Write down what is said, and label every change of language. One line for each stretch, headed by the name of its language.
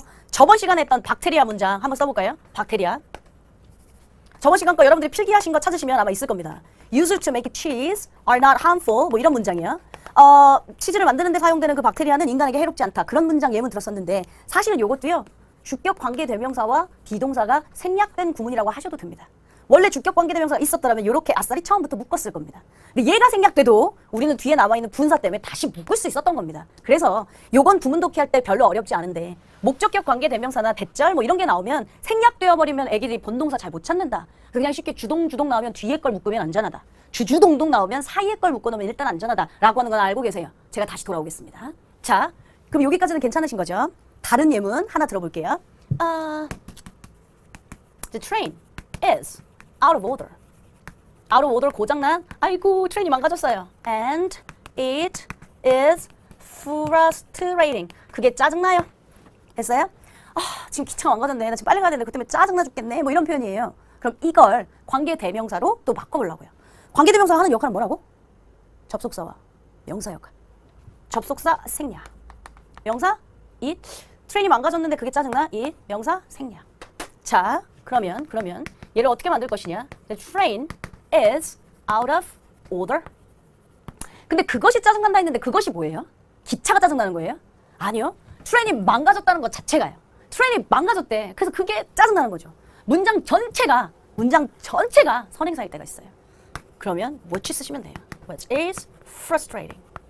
Korean: 저번 시간에 했던 박테리아 문장 한번 써볼까요? 박테리아. 저번 시간 거 여러분들이 필기하신 거 찾으시면 아마 있을 겁니다.
English: Used to make cheese are not harmful.
Korean: 뭐 이런 문장이요. 치즈를 만드는 데 사용되는 그 박테리아는 인간에게 해롭지 않다. 그런 문장 예문 들었었는데 사실은 이것도요. 주격 관계대명사와 비동사가 생략된 구문이라고 하셔도 됩니다. 원래 주격 관계대명사가 있었더라면 이렇게 아싸리 처음부터 묶었을 겁니다. 근데 얘가 생략돼도 우리는 뒤에 남아있는 분사 때문에 다시 묶을 수 있었던 겁니다. 그래서 요건 구문독해 할 때 별로 어렵지 않은데 목적격 관계대명사나 대절 뭐 이런 게 나오면 생략되어 버리면 애기들이 본동사 잘 못 찾는다. 그냥 쉽게 주동 나오면 뒤에 걸 묶으면 안전하다. 주동동 나오면 사이에 걸 묶어놓으면 일단 안전하다 라고 하는 건 알고 계세요. 제가 다시 돌아오겠습니다. 자, 그럼 여기까지는 괜찮으신 거죠? 다른 예문 하나 들어볼게요.
English: The train is out of order. out of order
Korean: 고장난 아이고 트레인이 망가졌어요.
English: And it is frustrating.
Korean: 그게 짜증나요. 됐어요? 아, 지금 기차가 망가졌네. 나 지금 빨리 가야 되는데 그 때문에 짜증나 죽겠네. 뭐 이런 표현이에요. 그럼 이걸 관계대명사로 또 바꿔보려고요. 관계대명사가 하는 역할은 뭐라고? 접속사와 명사 역할. 접속사 생략. 명사 it. 트레인이 망가졌는데 그게 짜증나. it. 명사 생략. 자, 그러면 얘를 어떻게 만들 것이냐?
English: The train is out of order.
Korean: 근데 그것이 짜증난다 했는데 그것이 뭐예요? 기차가 짜증나는 거예요? 아니요. 트레인이 망가졌다는 것 자체가요. 트레인이 망가졌대. 그래서 그게 짜증나는 거죠. 문장 전체가 선행사일 때가 있어요. 그러면 which 쓰시면 돼요.
English: Which is frustrating.